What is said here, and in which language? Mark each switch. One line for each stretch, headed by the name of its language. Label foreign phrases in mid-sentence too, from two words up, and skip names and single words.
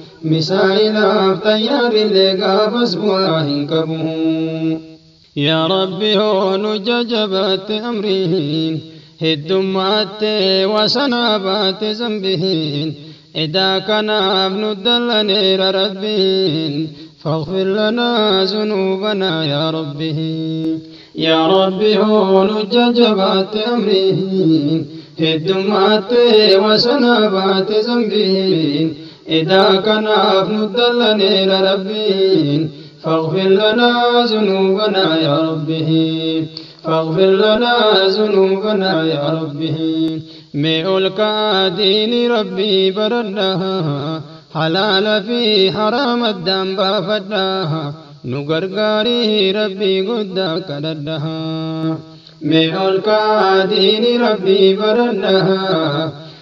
Oromo: Misaa'ilaaf xayyaarrillee gaafas bu'aa hin qabu. Yaa Rabbi hoo nu jajabaatte amriin. Heddummaate wasanaa baate zambiin. Idaa kanaaf nu dallaneera Rabbiin.
Arabic: فاغفر لنا ذنوبنا يا ربي. يا ربي هو
Oromo: nu jajabaatte amriin. Heddummaate wasanaa baate zambiin. Idaa kanaaf nu dallaneera Rabbiin.
Arabic: فاغفر لنا ذنوبنا يا ربي. فاغفر لنا ذنوبنا يا ربي.
Oromo: Mee ol ka'aa diini Rabbii baradhaa. Halaala fi haraama addaan baafadhaa. Nu gargaarii Rabbii guddaa kadhadhaa. Mee ol ka'aa diini Rabbii baradhaa.